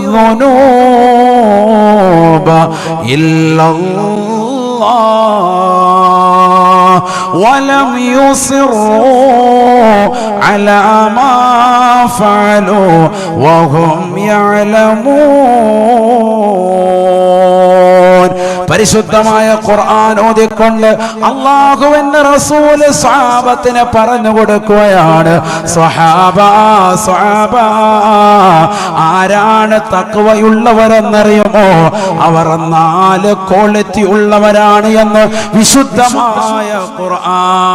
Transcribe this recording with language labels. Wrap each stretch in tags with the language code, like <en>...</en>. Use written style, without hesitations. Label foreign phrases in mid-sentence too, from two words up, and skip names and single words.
<ar>الذنوب إلا الله ولم يصروا على ما فعلوا وهم يعلمون.</ar> <ml>പരിശുദ്ധമായ ഖുർആൻ ഓതിക്കൊണ്ട് അല്ലാഹുവിന്റെ റസൂൽ സ്വഹാബത്തിനെ പറഞ്ഞു കൊടുക്കുകയാണ്. സ്വഹാബ ആരാണ് തഖ്വയുള്ളവരെന്നറിയുമോ? അവർ 4 ക്വാളിറ്റി ഉള്ളവരാണ് എന്ന് വിശുദ്ധമായ ഖുർആൻ.</ml>